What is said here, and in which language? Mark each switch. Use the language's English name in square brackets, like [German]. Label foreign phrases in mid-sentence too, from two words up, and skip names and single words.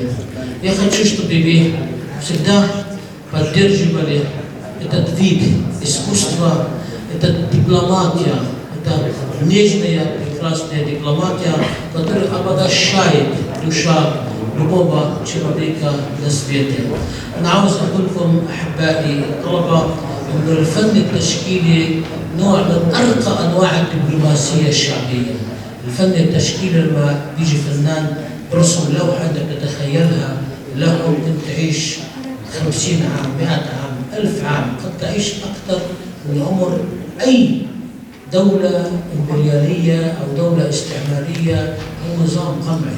[Russian] Я хочу, чтобы вы всегда поддерживали этот вид искусства, это дипломатия, это нежная, прекрасная дипломатия, которая обогащает душа любого человека на свете. [Arabic] أنا عاوز أقول لكم أحبائي الطلبة إن الفن التشكيلي نوع من أرقى أنواع الدبلوماسية الشعبية. الفن التشكيلي لما بيجي فنان برسم لوحة أنت بتتخيلها له ممكن تعيش 50 عام 100 عام 1000 عام، قد تعيش أكثر من عمر أي دولة إمبريالية أو دولة استعمارية أو نظام قمعي.